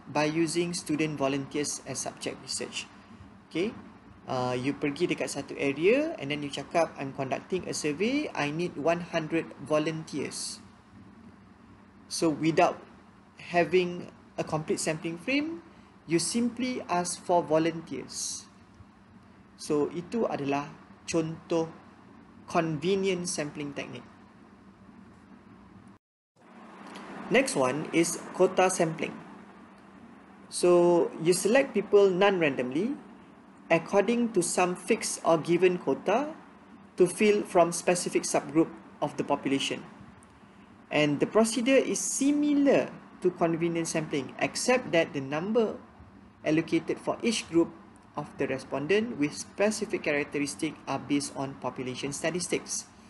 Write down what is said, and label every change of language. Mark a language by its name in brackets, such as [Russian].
[English] By using student volunteers as subject research. Okay, you [Malay] pergi dekat satu [English] area and then you [Malay] cakap, [English] I'm conducting a survey, I need 100 volunteers. So without having a complete sampling frame, you simply ask for volunteers. [Malay] So itu adalah contoh convenience sampling technique. [English] Next one is quota sampling. So you select people non-randomly according to some fixed or given quota to fill from specific subgroup of the population. And the procedure is similar to convenience sampling, except that the number allocated for each group of the respondent with specific characteristics are based on population statistics.